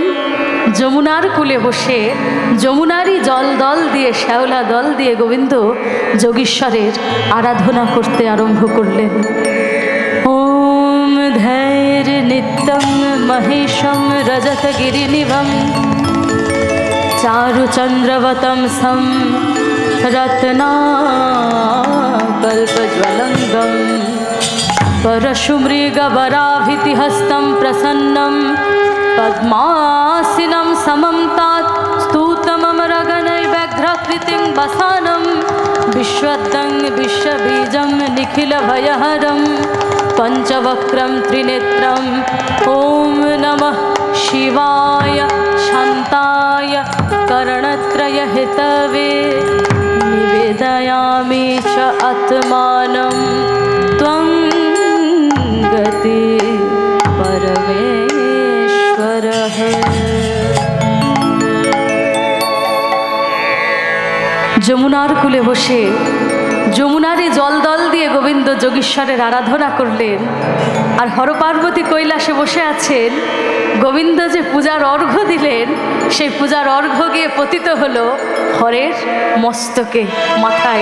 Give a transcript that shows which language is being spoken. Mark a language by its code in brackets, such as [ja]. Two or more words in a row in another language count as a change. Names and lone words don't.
[bn] যমুনার কূলে বসে যমুনারই জল দল দিয়ে, শ্যাওলা দল দিয়ে গোবিন্দ যোগীশ্বরের আরাধনা করতে আরম্ভ করলেন। [sa] ওম ধৈর্য নিত্যম মহেশম রজত গিরিনিভম চারুচন্দ্রবতম সম রত্নাকল্পজ্বলঙ্গম परशुमृगवराभितिहस्तं प्रसन्नं पद्मासीनं समं तात् स्तूतममरगणैर्व्याघ्राकृतिं वसानं विश्वदं विश्वबीजं निखिलभयहरं पञ्चवक्त्रं त्रिनेत्रं ॐ नमः शिवाय शान्ताय करणत्रयहितवे निवेदयामि च आत्मानं त्वं गति परमेश्वरः। [bn] যমুনার কূলে বসে যমুনারে জল দল দিয়ে গোবিন্দ যোগীশ্বরের আরাধনা করলেন। আর হরপার্বতী কৈলাসে বসে আছেন। গোবিন্দ যে পূজার অর্ঘ্য দিলেন সেই পূজার অর্ঘ্য গিয়ে পতিত হলো হরের মস্তকে, মাথায়।